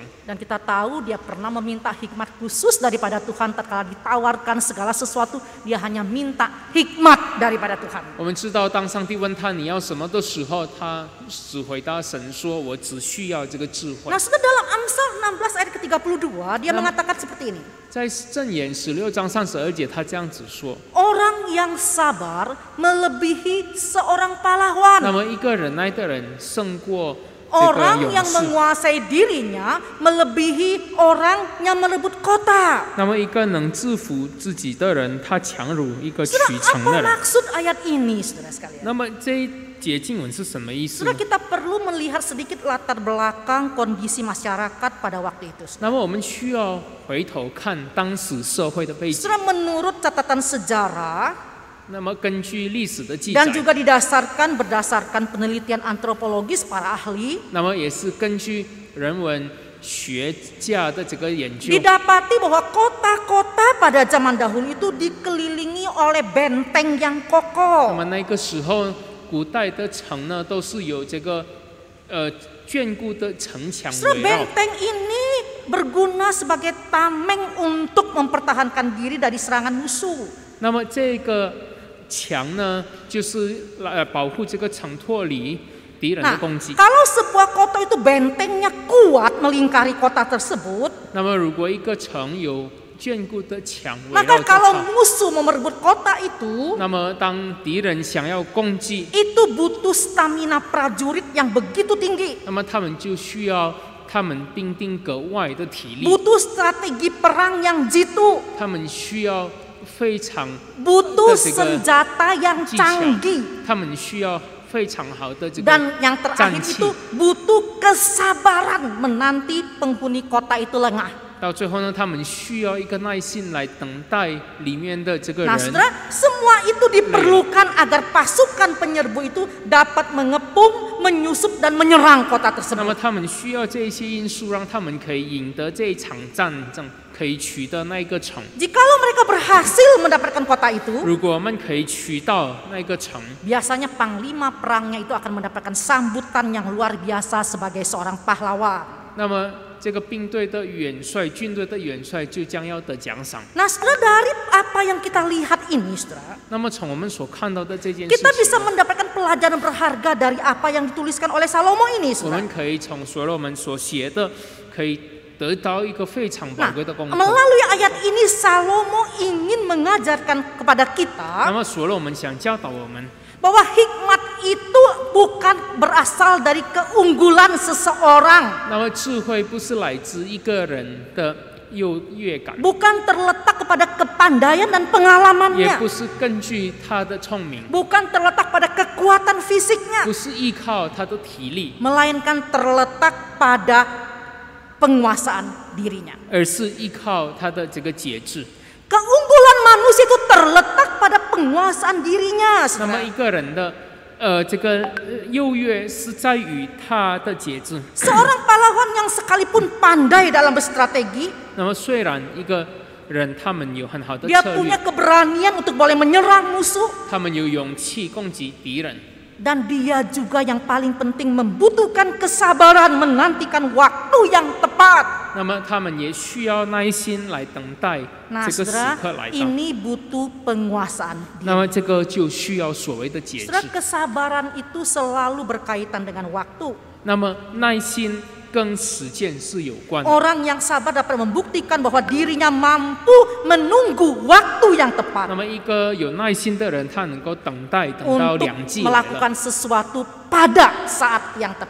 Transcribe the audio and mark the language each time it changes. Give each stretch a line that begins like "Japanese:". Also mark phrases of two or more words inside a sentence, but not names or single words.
Indonesian: Dan kita tahu dia pernah meminta hikmat khusus daripada Tuhan tatkala ditawarkan segala sesuatu, dia hanya minta hikmat daripada Tuhan.
Chinese: 我们知道，当上帝问他你要什么的时候，他只回答神说：“我只需要这个智慧。
Indonesian: Nah, saudara, dalam Amsal 16 ayat ke-32 dia mengatakan seperti ini. ”
Chinese: 在箴言16章32节，他这样子说。
Indonesian: Orang yang sabar melebihi seorang
Chinese: 那
Indonesian: pahlawan.
Chinese: 么一个忍耐的人胜过这个
Indonesian: Orang
Chinese: 勇
Indonesian: yang
Chinese: 士。
Indonesian: menguasai dirinya melebihi orang yang merebut kota.
Chinese: 那么一个能制服自己的人，他强如一个取
Indonesian: Saudara,
Chinese: 城的
Indonesian: apa
Chinese: 人。
Indonesian: maksud ayat ini, saudara sekalian?
Chinese: 那么这一节经文是什么意思
Indonesian: Saudara,
Chinese: 呢？
Indonesian: kita perlu melihat sedikit latar belakang kondisi masyarakat pada waktu itu.
Chinese: 那么我们需要回头看当时社会的背景。
Indonesian: Saudara, menurut catatan sejarah
Chinese: 那么根据历史的记载
Indonesian: dan，juga berdasarkan penelitian antropologis para ahli,
Chinese: 那么也是根据人文学家的这个研究，
Indonesian: didapati bahwa kota-kota pada zaman dahulu itu dikelilingi oleh benteng yang
Chinese: 那
Indonesian: kokoh.
Chinese: 么那个时候古代的城呢，都是有这个眷顾的城墙
Indonesian: Saudara,
Chinese: 围绕。
Indonesian: benteng ini berguna sebagai tameng untuk mempertahankan diri dari serangan musuh.
Chinese: 那么这个墙呢，就是来保护这个城脱离敌人的
Indonesian: Nah,
Chinese: 攻击。
Indonesian: kalau sebuah kota itu bentengnya kuat melingkari kota tersebut,
Chinese: 那么如果一个城有眷顾的墙围
Indonesian: maka
Chinese: 绕着
Indonesian: kalau
Chinese: 它，
Indonesian: musuh mau merebut kota itu,
Chinese: 那么当敌人想要攻击，
Indonesian: itu butuh stamina prajurit yang begitu tinggi,
Chinese: 那么他们就需要他们兵丁格外的体力，
Indonesian: butuh strategi perang yang jitu,
Chinese: 他们需要非常
Indonesian: butuh Itu juga senjata yang
Chinese: 技巧
Indonesian: canggih,
Chinese: 他们需要非常好的这个
Indonesian: dan yang terakhir
Chinese: 战器
Indonesian: itu butuh kesabaran menanti penghuni kota itu lengah.
Chinese: 到最后呢，他们需要一个耐心来等待里面的这个
Indonesian: Nah,
Chinese: 人。
Indonesian: saudara, semua itu diperlukan agar pasukan penyerbu itu dapat mengepung, menyusup dan menyerang kota
Chinese: 那么
Indonesian: tersebut.
Chinese: 他们需要这些因素，让他们可以赢得这一场战争，可以取得那一个城。
Indonesian: Jikalau mereka berhasil mendapatkan kota itu,
Chinese: 如果我们可以取到那个城，
Indonesian: biasanya panglima perangnya itu akan mendapatkan sambutan yang luar biasa sebagai seorang pahlawan.
Chinese: 那么这个兵队的元帅、军队的元帅就将要得奖赏。
Indonesian: Nah, saudara, dari apa yang kita lihat ini, saudara,
Chinese: 那么从我们所看到的这件事
Indonesian: kita bisa
Chinese: 情，
Indonesian: mendapatkan pelajaran berharga dari apa yang dituliskan oleh Salomo ini,
Chinese: 我
Indonesian: saudara.
Chinese: 们可以从所罗门所写的，可以得到一个非常宝
Indonesian: Nah,
Chinese: 贵的功课。
Indonesian: melalui ayat ini Salomo ingin mengajarkan kepada
Chinese: 那
Indonesian: kita
Chinese: 么所罗门想教导我们，
Indonesian: bahwa hikmat itu bukan berasal dari keunggulan seseorang,
Chinese: 那么智慧不是来自一个人的优越感，
Indonesian: bukan terletak kepada kepandaian dan
Chinese: 也
Indonesian: pengalamannya,
Chinese: 不是根据他的聪明，
Indonesian: bukan terletak pada kekuatan fisiknya,
Chinese: 不是依靠他的体力，
Indonesian: melainkan terletak pada penguasaan dirinya.
Chinese: 而是依靠他的这个节制。
Indonesian: Keunggulan manusia itu terletak pada penguasaan dirinya,
Chinese: 那么
Indonesian: saudara.
Chinese: 一个人的这个优越是在于他的节制。
Indonesian: Seorang pahlawan yang sekalipun pandai dalam berstrategi,
Chinese: 那么虽然一个人他们有很好的
Indonesian: dia
Chinese: 策
Indonesian: punya
Chinese: 略，
Indonesian: keberanian untuk boleh menyerang musuh,
Chinese: 他们有勇气攻击敌人，
Indonesian: dan dia juga yang paling penting membutuhkan kesabaran menantikan waktu yang tepat.
Chinese: 那么他们也需要耐心来等待
Indonesian: Nah,
Chinese: 这个时
Indonesian: saudara,
Chinese: 刻来到。
Indonesian: ini butuh penguasaan
Chinese: 那
Indonesian: diri.
Chinese: 么这个就需要所谓的节制
Indonesian: Saudara, kesabaran itu selalu berkaitan dengan waktu.
Chinese: 那么耐心跟时间是有关的。
Indonesian: Orang yang sabar dapat membuktikan bahwa dirinya mampu menunggu waktu yang
Chinese: 那
Indonesian: tepat
Chinese: 么一个有耐心的人，他能够等待到
Indonesian: untuk
Chinese: 良机来了，
Indonesian: melakukan sesuatu pada saat yang tepat.